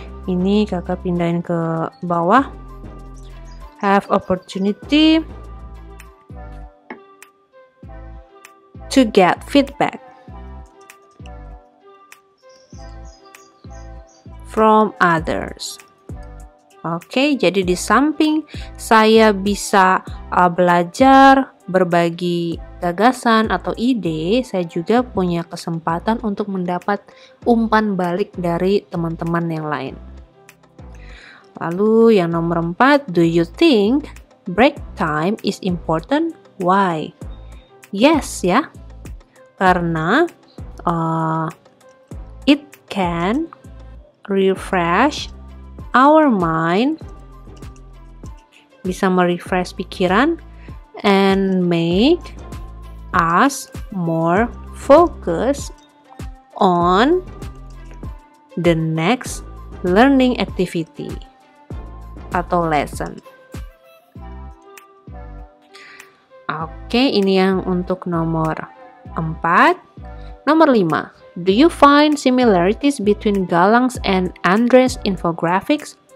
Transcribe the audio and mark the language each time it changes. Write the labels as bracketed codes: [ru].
[id] Ini kakak pindahin ke bawah. [en] Have opportunity to get feedback from others. [id] Oke, jadi di samping saya bisa belajar, berbagi gagasan atau ide, saya juga punya kesempatan untuk mendapat umpan balik dari teman-teman yang lain. Lalu yang nomor 4, [en] do you think break time is important? Why? Yes ya, karena it can refresh our mind, [id] bisa merefresh pikiran, [en] and make us more focused on the next learning activity atau lesson. [id] Oke, ini yang untuk nomor 4. Nomor 5. [en] Do you find similarities between Galang's and Andres infographics?